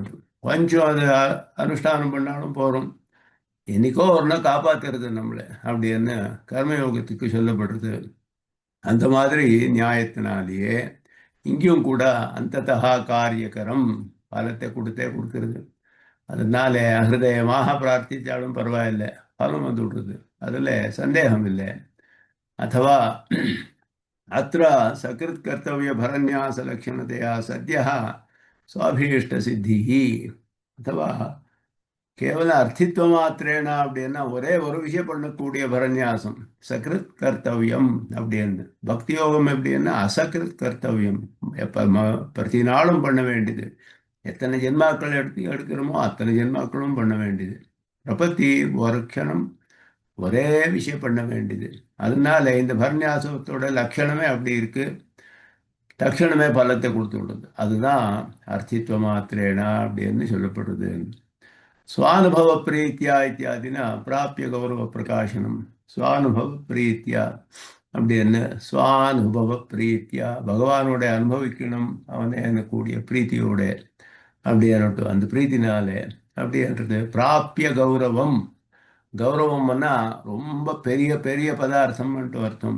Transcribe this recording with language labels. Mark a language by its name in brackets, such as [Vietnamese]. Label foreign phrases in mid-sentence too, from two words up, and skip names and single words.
[Tamil] கொஞ்சம் அது அனுஷ்டானம் பண்ணாலும் போகிறோம், என்னைக்கோ ஒரு நாள் காப்பாற்றுறது நம்மளை அப்படின்னு கர்மயோகத்துக்கு சொல்லப்படுறது. அந்த மாதிரி நியாயத்தினாலேயே இங்கேயும் கூட அந்ததா காரியகரம் பலத்தை கொடுக்கிறது. அதனால ஹிருதயமாக பிரார்த்தித்தாலும் பரவாயில்லை, பலம் வந்து விடுறது, அதில் சந்தேகம் இல்லை. [Sanskrit] अथवा अत्र सकृत् कर्तव्य भरन्यास लक्षणतया सद्यः स्वाभीष्टसिद्धिः अथवा केवल अर्थित्व मात्रेण [Tamil] அப்படின்னா ஒரே ஒரு விஷயம் பண்ணக்கூடிய பரநியாசம் [Sanskrit] सकृत् कर्तव्यम् அப்படின்னு. [Tamil] பக்தி யோகம் எப்படின்னா [Sanskrit] असकृत् कर्तव्यम्, [Tamil] பிரதி நாளும் பண்ண வேண்டியது. எத்தனை ஜென்மாக்கள் எடுக்கிறோமோ அத்தனை ஜென்மாக்களும் பண்ண வேண்டியது. பிரபத்தி ஒரு க்ஷணம் ஒரே விஷயம் பண்ண வேண்டியது. அதனால இந்த பரநியாசத்தோட லட்சணமே அப்படி இருக்கு, தட்சணமே பலத்தை கொடுத்து விடுது. அதுதான் [Sanskrit] अर्थित्व मात्रेण [Tamil] அப்படின்னு சொல்லப்படுது. [Sanskrit] स्वानुभव प्रीत्या इत्यादिना प्राप्य गौरव प्रकाशनम स्वानुभव प्रीत्या [Tamil] அப்படின்னு [Sanskrit] स्वानुभव प्रीत्या [Tamil] பகவானோட அனுபவிக்கணும் அவனை கூடிய பிரீத்தியோட அப்படின்னுட்டு அந்த பிரீத்தினாலே அப்படின்றது. [Sanskrit] प्राप्य गौरवम्, [Tamil] கௌரவம்னா ரொம்ப பெரிய பெரிய பதார்த்தம்ன்ட்டு அர்த்தம்.